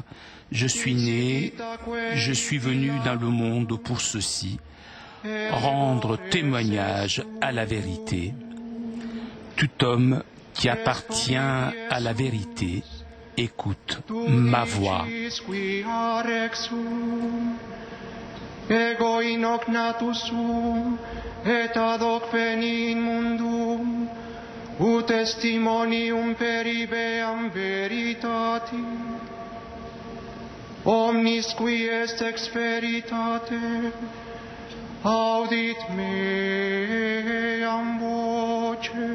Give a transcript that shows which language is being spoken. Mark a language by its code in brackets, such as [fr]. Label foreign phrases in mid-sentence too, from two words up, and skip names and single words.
[fr] Je suis né, je suis venu dans le monde pour ceci, rendre témoignage à la vérité. Tout homme qui appartient à la vérité, écoute ma voix. [la] Ego in hoc natus sum, et ad hoc veni in mundum, ut testimonium peribeam veritati. Omnis qui est ex veritate, audit meam voce.